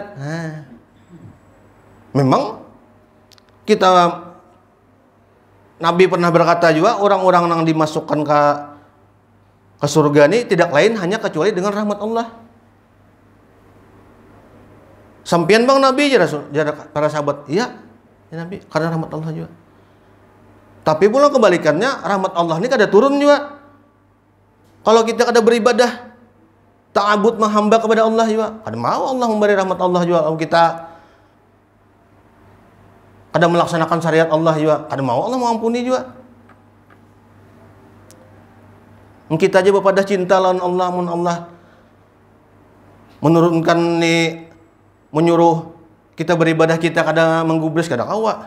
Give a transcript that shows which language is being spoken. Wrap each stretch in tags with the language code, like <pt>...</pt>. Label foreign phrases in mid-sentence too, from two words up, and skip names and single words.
<id>Nah, memang kita Nabi pernah berkata juga, orang-orang yang dimasukkan ke surga ini tidak lain hanya kecuali dengan rahmat Allah.</id> <bjn>Sampian bang Nabi para sahabat, iya ya Nabi, karena rahmat Allah juga. Tapi pula kebalikannya, rahmat Allah ini kada turun juga. Kalau kita kada beribadah, ta'abud menghamba kepada Allah juga, kada mau Allah memberi rahmat Allah juga. Kalau kita kada melaksanakan syariat Allah juga, kada mau Allah mengampuni juga. Kita aja pada cinta lawan Allah, Allah menurunkan nih, menyuruh kita beribadah, kita kada menggubris, kada kawa.</bjn>